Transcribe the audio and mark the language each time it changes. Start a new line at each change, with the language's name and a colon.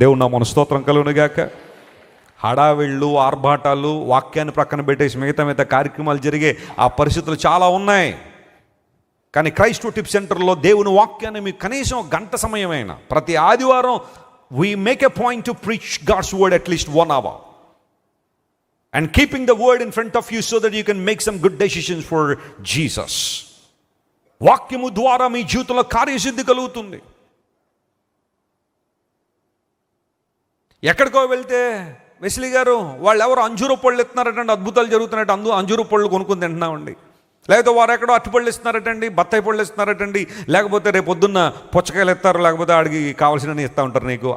Telugu: దేవుడు నా మన స్తోత్రం కలుగునుగాక. హడావిళ్ళు, ఆర్భాటాలు, వాక్యాన్ని ప్రక్కన పెట్టేసి మిగతా కార్యక్రమాలు జరిగే ఆ పరిస్థితులు చాలా ఉన్నాయి. కానీ క్రైస్ట్ టిప్ సెంటర్లో దేవుని వాక్యాన్ని మీకు కనీసం 1 గంట సమయమైనా ప్రతి ఆదివారం
English: we make a point to preach God's word at least 1 hour. And keeping the word in front of you so that you can make some good decisions for Jesus.
Telugu: వాక్యము ద్వారా మీ జీవితంలో కార్యసిద్ధి కలుగుతుంది. ఎక్కడికో వెళ్తే వెస్లీ గారు వాళ్ళు ఎవరు అంజూరు పళ్ళు ఇస్తున్నారటండి, అద్భుతాలు జరుగుతున్నట్టు అంజూరు పళ్ళు కొనుక్కొని తింటున్నామండి. లేకపోతే వారు ఎక్కడో అరటిపళ్ళు ఇస్తున్నారటండి, బత్తాయి పళ్ళు ఇస్తున్నారటండి, లేకపోతే రేపు పొద్దున్న పుచ్చకాయలు ఇస్తారు, లేకపోతే ఆడికి కావాల్సినవి ఇస్తూ ఉంటారు నీకు.